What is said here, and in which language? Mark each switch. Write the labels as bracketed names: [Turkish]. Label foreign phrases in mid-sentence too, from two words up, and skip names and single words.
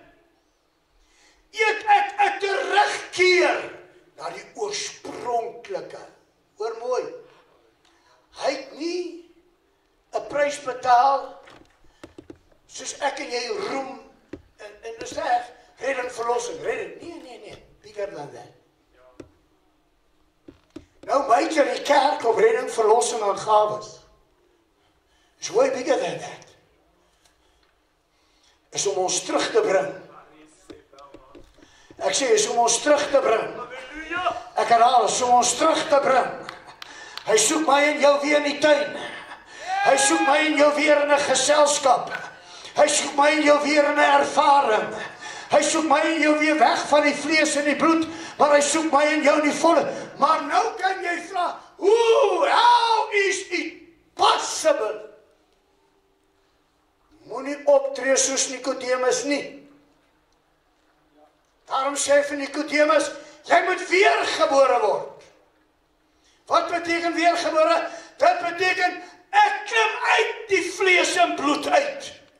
[Afrikaans] Eet ek 'n terugkeer na die oorspronklike. Hoor mooi. Hy het nie 'n prys betaal soos ek en jy roem en dis reg, redding, verlossing, redding. Nee, [English] bigger than that. [Afrikaans] Nou major die kerk op redding, verlossing en gawes. [English] Is way bigger than that. [Afrikaans] Is om ons terug te bring. Ek sê, is om ons terug te bring. Ek herhaal, is om ons terug te bring. Hy soek my en jou weer in die tuin. Hy soek my en jou weer in 'n geselskap. Hy soek my en jou weer in 'n ervaring. Hy soek my en jou weer weg van die vlees en die bloed, maar hy soek my en jou in die volle. Maar nou kan jy vra, [English] how is it possible? [Afrikaans] Moenie optree soos Nikodemus nie. Daarom sê vir Nikodemus, jy moet weergebore word. Wat beteken weergebore? Dit beteken, ek klim uit die vlees en bloed uit.